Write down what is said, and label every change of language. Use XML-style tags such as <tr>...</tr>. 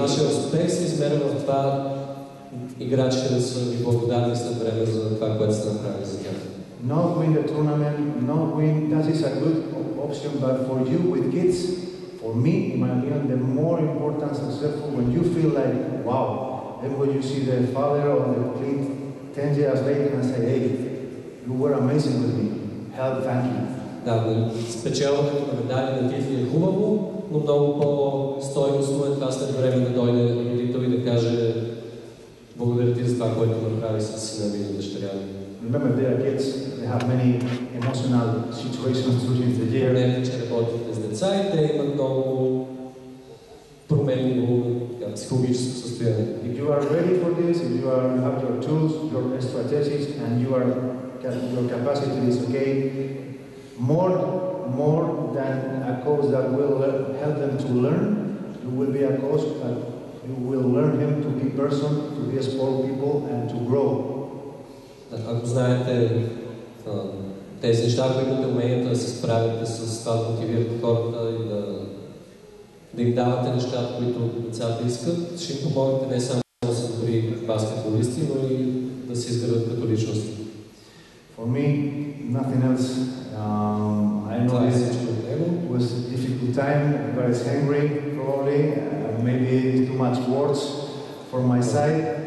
<bg>Вашия успех се измерва в това играчите да са ви благодарни след време за това, което сте направили за тях.</bg> <en>Not win the tournament, not win, that is a good option, but for you with kids, for me, in my opinion, the more important successful when you feel like, wow, then when you see the father or the kid 10 years later and say, hey, you were amazing with me, help, thank you.</en> <bg>Да, спечелването на медали на титли е хубаво, но много по-стойностно е това след време да дойде родител и да каже благодаря ти за това, което направи с сина ми и дъщеря ми.</bg> <en>Remember, they are kids, they have many emotional situations during the year.</en> <bg>Не, че работите с деца и те имат много променливо психологическо състояние.</bg> <en>If you are ready for this, if you have your tools, your strategies, and your capacity is okay, more than a coach that will help them to learn, you will be a coach that you will learn him to be person, to be sport people, and to grow.</en> <bg>Ако знаете тези неща, ако имате уменията да се справите с това, да мотивирате хората и да им давате нещата, които децата искат, ще им помогнете не само да са добри баскетболисти, но и се изградат като личност.</bg> <en>For me, nothing else. I know it was a difficult time, but it's hungry, probably. Maybe too much words for my side.</en>